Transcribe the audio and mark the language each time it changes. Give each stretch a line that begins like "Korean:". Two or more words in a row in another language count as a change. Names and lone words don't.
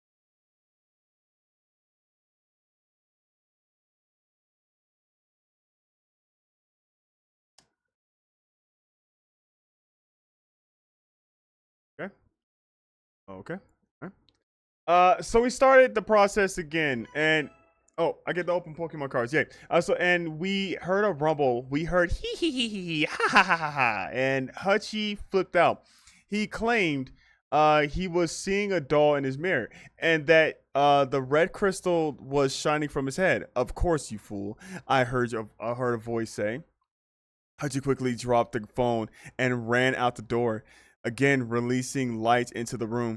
English: Okay. So we started the process again, and I get to open Pokemon cards. Yay! And we heard a rumble. We heard hee hee hee hee hee ha ha ha ha ha, and Hutchie flipped out. He claimed he was seeing a doll in his mirror, and that the red crystal was shining from his head. Of course, you fool! I heard a voice say. Hutchie quickly dropped the phone and ran out the door, again releasing light into the room.